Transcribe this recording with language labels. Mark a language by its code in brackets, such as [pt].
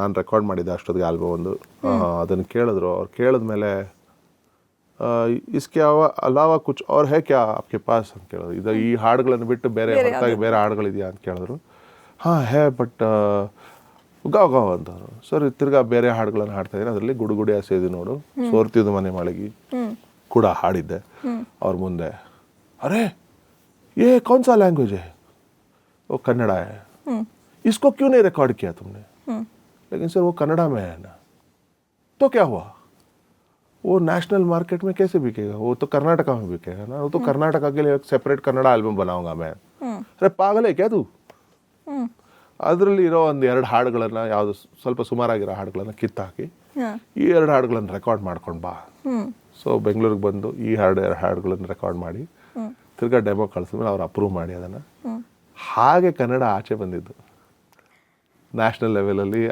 [kn] ನಾನು ರೆಕಾರ್ಡ್ ಮಾಡಿದ್ದೆ ಅಷ್ಟೊತ್ತಿಗೆ ಆಲ್ಬಮ್ ಒಂದು. ಅದನ್ನು ಕೇಳಿದ್ರು. ಅವ್ರು ಕೇಳಿದ್ಮೇಲೆ [hi] ಇಸ್ಕೆ ಅಲಾವಾ ಕುಚ್ [kn] ಅವ್ರು [hi] ಹೇ ಕ್ಯಾ ಆಪ್ಕೆ ಪಾಸ್ [kn] ಅಂತ ಕೇಳಿದ್ರು. ಇದು ಈ ಹಾಡುಗಳನ್ನು ಬಿಟ್ಟು ಬೇರೆ ಹೊರತಾಗಿ ಬೇರೆ ಹಾಡುಗಳಿದೆಯಾ ಅಂತ ಕೇಳಿದ್ರು. [hi] ಹೇ ಬಟ್ ಗಾವ್ [kn] ಅಂತಂದರು. ಸರ್ ತಿರ್ಗಾ ಬೇರೆ ಹಾಡುಗಳನ್ನು ಹಾಡ್ತಾಯಿದ್ದೀನಿ. ಅದರಲ್ಲಿ ಗುಡುಗುಡಿ ಹಸೇದಿ ನೋಡು, ಸೋರ್ತಿದ್ದು ಮನೆ ಮಳಗಿ ಕೂಡ ಹಾಡಿದ್ದೆ ಅವ್ರ ಮುಂದೆ. [hi] ಅರೇ ये कौन सा लैंग्वेज है? वो कन्नड़ा है. इसको क्यों नहीं रिकॉर्ड किया तुमने? लेकिन सर वो कन्नड़ा में है ना. तो क्या हुआ? वो नेशनल मार्केट में कैसे बिकेगा? वो तो कर्नाटका में बिकेगा ना. वो तो कर्नाटका के लिए एक सेपरेट कन्नड़ा एल्बम बनाऊंगा मैं. अरे पागल है क्या तू? [kn] ಅದರಲ್ಲಿ ಇರೋ ಒಂದು 2 ಹಾಡುಗಳನ್ನು, ಯಾವುದು ಸ್ವಲ್ಪ ಸುಮಾರಾಗಿರೋ ಹಾಡುಗಳನ್ನು ಕಿತ್ತಾಕಿ ಈ 2 ಹಾಡುಗಳನ್ನು ರೆಕಾರ್ಡ್ ಮಾಡ್ಕೊಂಡು ಬಾ. ಸೊ ಬೆಂಗಳೂರಿಗೆ ಬಂದು ಈ 2 ಹಾಡುಗಳನ್ನು ರೆಕಾರ್ಡ್ ಮಾಡಿ ತಿರ್ಗಾ ಡೆಮೋ ಕಳಿಸಿದ್ಮೇಲೆ ಅವ್ರು ಅಪ್ರೂವ್ ಮಾಡಿ ಅದನ್ನು. ಹಾಗೆ ಕನ್ನಡ ಆಚೆ ಬಂದಿದ್ದು ನ್ಯಾಷನಲ್ ಲೆವೆಲಲ್ಲಿ.